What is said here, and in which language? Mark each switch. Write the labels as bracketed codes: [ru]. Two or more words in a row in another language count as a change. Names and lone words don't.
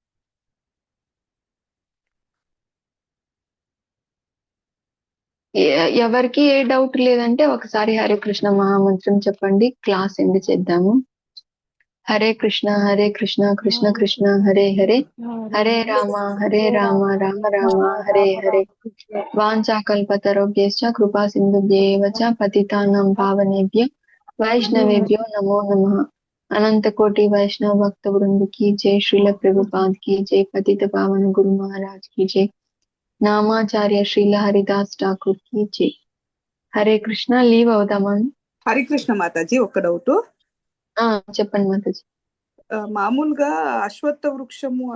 [te] ఎవరికి ఏ డౌట్ లేదంటే ఒకసారి హరే కృష్ణ మహామంత్రం చెప్పండి, [en] class end [te] చేద్దాము. [sa] హరే కృష్ణ కృష్ణ కృష్ణ హరే హరే, హరే రామ రామ రామ హరే హరే. వాంఛాకల్పతరుభ్యశ్చ కృపా సింధుభ్యేవ చ పతితానాం పావనేభ్యో వైష్ణవేభ్యో నమో నమః. అనంత కోటి వైష్ణవ భక్త వృంద [hi] की जय, [sa] श्रील प्रभुपाद [hi] की जय, [sa] पतित पावन गुरु महाराज [hi] की जय, [sa] నామాచార్య శ్రీల హరిదాస్ ఠాకూర్ [hi] की जय. [te] హరే కృష్ణ. లీవ్ అవుదామా? హరికృష్ణ మాతాజీ, ఒక్క డౌట్. చెప్పండి మాతాజీ. మామూలుగా అశ్వత్థ వృక్షము